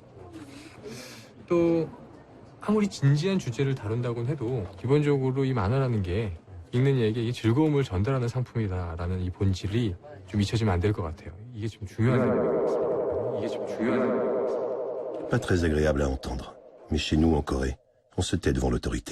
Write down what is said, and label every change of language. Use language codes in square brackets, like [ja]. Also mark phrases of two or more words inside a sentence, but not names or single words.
[ko] 또 아무리 진지한 주제를 다룬다고는 해도 기본적으로 이 만화라는 게 읽는 이에게 이 즐거움을 전달하는 상품이다라는 이 본질이 좀 잊혀지면 안 될 것 같아요. 이게 좀 중요한 점이겠습니다. 이게 좀 중요한 점이겠습니다. [fr] Pas très agréable à entendre, mais chez nous en Corée, on se tait devant l'autorité.